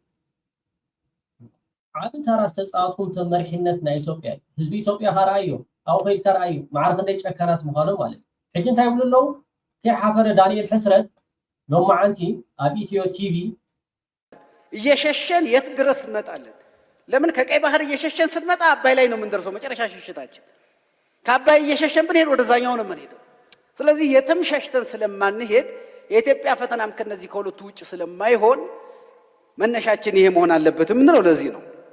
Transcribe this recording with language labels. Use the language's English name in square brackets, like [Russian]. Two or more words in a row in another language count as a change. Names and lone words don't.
[Tigrinya] ዓብ ተራ ዝተፃወትኩም ተመሪሕነት ናይ ኢትዮጵያ ህዝቢ ኢትዮጵያ ካርኣዮ ኣብኡ ከይድካ ረኣዩ ማዕረ ክንደይ ጨካናት ምዃኖም ማለት ሕጂ እንታይ ይብሉ ኣለዉ ከይሓፈረ ዳንኤል ሕስረት ሎማዓንቲ ኣብ ኢትዮ ቲቪ [Amharic] እየሸሸን የት ድረስ እንመጣለን? ለምን ከቀይ ባህር እየሸሸን ስንመጣ አባይ ላይ ነው የምንደርሰው። መጨረሻ ሽሽታችን ከአባይ እየሸሸን ብንሄድ ወደዛኛው ነው የምንሄደው። ስለዚህ የትም ሸሽተን ስለማንሄድ የኢትዮጵያ ፈተናም ከነዚህ ከሁለቱ ውጭ ስለማይሆን መነሻችን ይሄ መሆን አለበት የምንለው ለዚህ ነው።